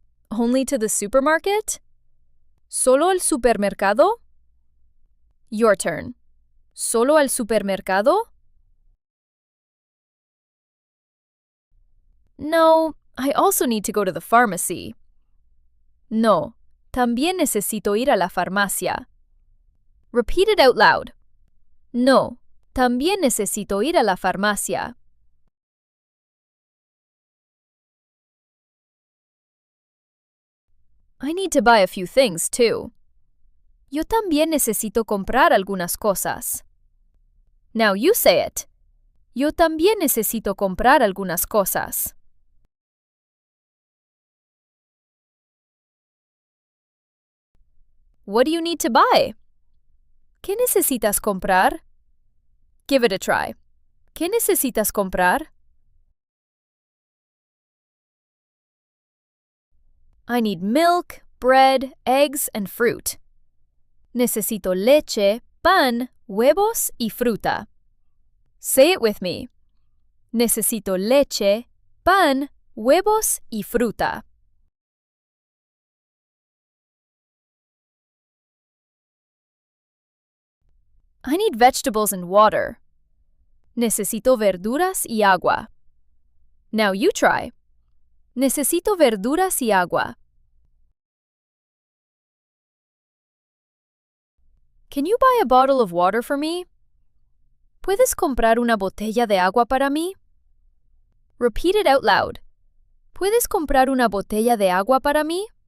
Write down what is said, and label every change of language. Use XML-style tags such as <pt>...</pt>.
<en>Only to the supermarket?</en> <es>¿Solo al supermercado?</es> <en>Your turn.</en> <es>¿Solo al supermercado?</es> <en>No, I also need to go to the pharmacy.</en> <es>No, también necesito ir a la farmacia.</es> <en>Repeat it out loud.</en> <es>No, también necesito ir a la farmacia.</es> <en>I need to buy a few things, too.</en> <es>Yo también necesito comprar algunas cosas.</es> <en>Now you say it.</en> <es>Yo también necesito comprar algunas cosas.</es> <en>What do you need to buy?</en> <es>¿Qué necesitas comprar?</es> <en>Give it a try.</en> <es>¿Qué necesitas comprar?</es> <en>I need milk, bread, eggs, and fruit.</en> <es>Necesito leche, pan, huevos y fruta.</es> <en>Say it with me.</en> <es>Necesito leche, pan, huevos y fruta.</es> <en>I need vegetables and water.</en> <es>Necesito verduras y agua.</es> <en>Now you try.</en> <es>Necesito verduras y agua.</es> <en>Can you buy a bottle of water for me?</en> <es>¿Puedes comprar una botella de agua para mí?</es> <en>Repeat it out loud.</en> <es>¿Puedes comprar una botella de agua para mí?</es>